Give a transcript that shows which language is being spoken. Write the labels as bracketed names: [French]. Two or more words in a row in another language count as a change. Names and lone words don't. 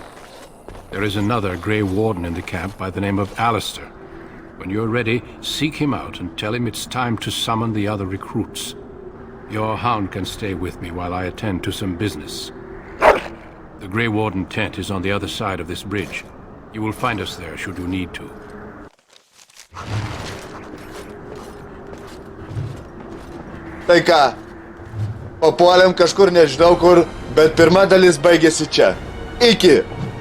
[English] There is another Grey Warden in the camp by the name of Alistair. When you're ready, seek him out and tell him it's time to summon the other recruits. Your hound can stay with me while I attend to some business. The Grey Warden tent is on the other side of this bridge. You will find us there should you need to. [Lithuanian] Tai ką, papuolėm kažkur nežinau kur, bet pirma dalis baigėsi čia. Iki!